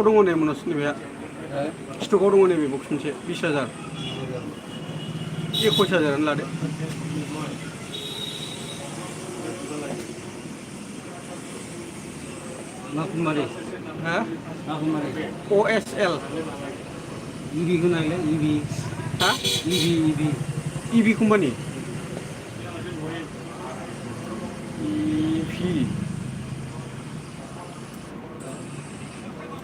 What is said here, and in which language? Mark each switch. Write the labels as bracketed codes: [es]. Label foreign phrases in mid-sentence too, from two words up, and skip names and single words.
[brx] दङ नै मनज नैबे स्टकआव दङ नैबे बक्स मोनसे 20,000 21,000 लादो माकुमारी हा माकुमारी OSL EV खोनाले EV हा EV [en] EV company EV